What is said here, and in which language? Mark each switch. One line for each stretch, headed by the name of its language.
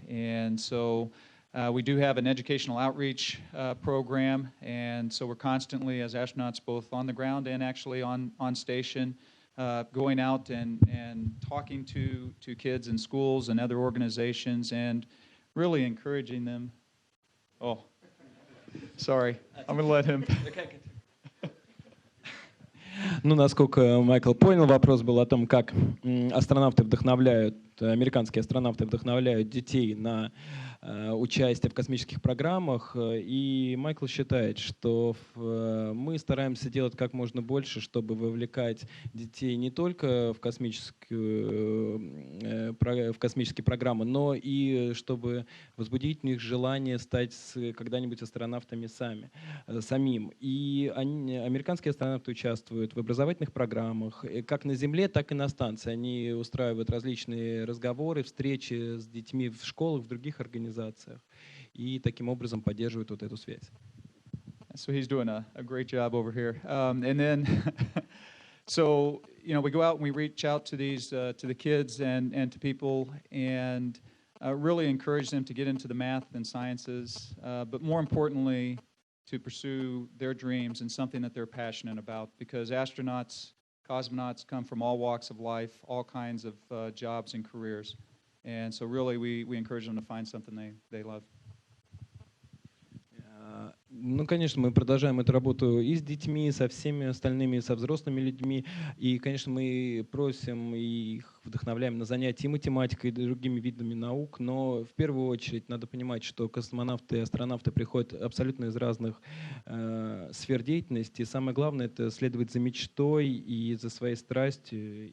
English: And so we do have an educational outreach program, and so we're constantly, as astronauts, both on the ground and actually on station, going out and talking to kids in schools and other organizations and really encouraging them. Oh, sorry, I'm going to let him.
Russian: Ну, насколько Майкл понял, вопрос был о том, как астронавты вдохновляют, американские астронавты вдохновляют детей на участие в космических программах. И Майкл считает, что мы стараемся делать как можно больше, чтобы вовлекать детей не только в космические программы, но и чтобы возбудить в них желание стать когда-нибудь астронавтами самим. И американские астронавты участвуют в образовательных программах, как на Земле, так и на станции. Они устраивают различные разговоры, встречи с детьми в школах, в других организациях. И таким образом поддерживают вот эту связь.
English: So he's doing a great job over here. And then, so, you know, we go out and we reach out to these, to the kids and to people and really encourage them to get into the math and sciences, but more importantly, to pursue their dreams and something that they're passionate about, because astronauts, cosmonauts come from all walks of life, all kinds of jobs and careers. And so really we encourage them to find something they love.
Russian: Ну, конечно, мы продолжаем эту работу и с детьми, со всеми остальными, со взрослыми людьми. И, конечно, мы просим и их вдохновляем на занятия и математикой, и другими видами наук. Но в первую очередь надо понимать, что космонавты и астронавты приходят абсолютно из разных сфер деятельности. И самое главное — это следовать за мечтой и за своей страстью.